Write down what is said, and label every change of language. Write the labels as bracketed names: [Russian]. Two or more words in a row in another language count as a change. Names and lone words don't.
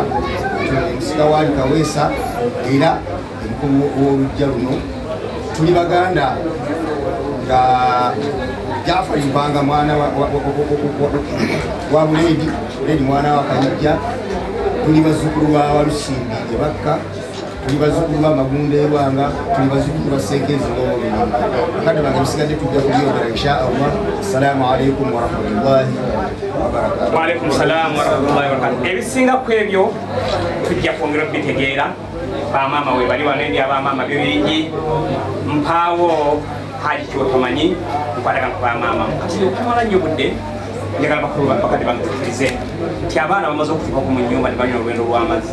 [Ganda] Musika wali Kawesa era omukulu w'olujja luno tuli baganda nga Jaafar Mpanga mwana wa Buledi mwana wa Kayijja, tuli bazzukulu ba Walusimbi Ebakka, tuli bazzukulu ba Magunda Erwanga, tuli bazzukulu ba Senkezi ng'obulungi. Bakadde bange bisigadde tujja kubyogera inshallah. [Arabic] السلام عليكم ورحمة الله وبركاته. وعليكم السلام ورحمة الله وبركاته. [Ganda] Ebisinga ku ebyo tujja kwongera okubitegeera. Bamaama we bali wano endi abamaama bibingi mpaawo Haji Kyotomanyi nkwatagana ku bamaama kati okumala nnyo budde njagala bakadde bange tukkirize nti abaana bamaze okutuuka mu nnyumba ne banywa olwendo lw'amazzi.